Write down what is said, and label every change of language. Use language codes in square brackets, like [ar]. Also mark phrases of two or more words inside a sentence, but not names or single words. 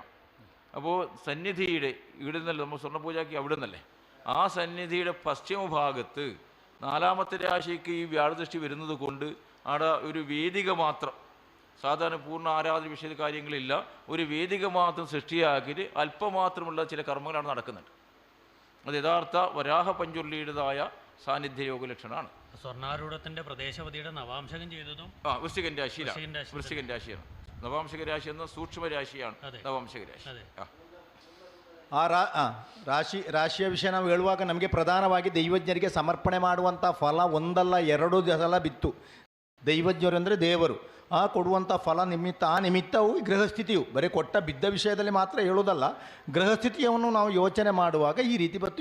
[ml] അപ്പോൾ സന്നിധിയുടെ ഇവിടെ നിന്നല്ലേ നമ്മൾ സ്വർണ്ണപൂജയ്ക്ക് അവിടെ നിന്നല്ലേ, ആ സന്നിധിയുടെ പശ്ചിമഭാഗത്ത് 4ാമത്തെ രാശിക്ക് ഈ വ്യാഴദൃഷ്ടി വരുന്നത് കൊണ്ട് അവിടെ ഒരു വേദിക മാത്രം, സാധാരണ പൂർണ്ണ ആരാധന വിഷയ കാര്യങ്ങളില്ല, ഒരു വേദിക മാത്രം സൃഷ്ടിയാക്കിയിട്ട് അല്പമാത്രമുള്ള ചില കർമ്മങ്ങളാണ് നടക്കുന്നുണ്ട്. അത് യഥാർത്ഥ വരാഹ പഞ്ചുർലിയുടേതായ സാന്നിധ്യ യോഗ ലക്ഷണമാണ്. സ്വർണ്ണാരൂഢത്തിന്റെ പ്രദേശപതിയുടെ നവാംശകം ചെയ്തതും വൃശ്ചികൻ രാശിയാണ്. നവാംശക രാശി എന്ന സൂക്ഷ്മ രാശിയാണ് നവാംശക രാശി. [kn] ರಾಶಿಯ ವಿಷಯ ನಾವು ಹೇಳುವಾಗ ನಮಗೆ ಪ್ರಧಾನವಾಗಿ ದೈವಜ್ಞರಿಗೆ ಸಮರ್ಪಣೆ ಮಾಡುವಂಥ ಫಲ 1 ಸಲ ಬಿತ್ತು. ದೈವಜ್ಞರು ಅಂದರೆ ದೇವರು, ಆ ಕೊಡುವಂಥ ಫಲ ನಿಮಿತ್ತ, ಆ ನಿಮಿತ್ತವು ಗೃಹಸ್ಥಿತಿಯು ಬರೀ ಕೊಟ್ಟ ಬಿದ್ದ ವಿಷಯದಲ್ಲಿ ಮಾತ್ರ ಹೇಳೋದಲ್ಲ, ಗೃಹಸ್ಥಿತಿಯನ್ನು ನಾವು ಯೋಚನೆ ಮಾಡುವಾಗ ಈ ರೀತಿ ಬತ್ತು.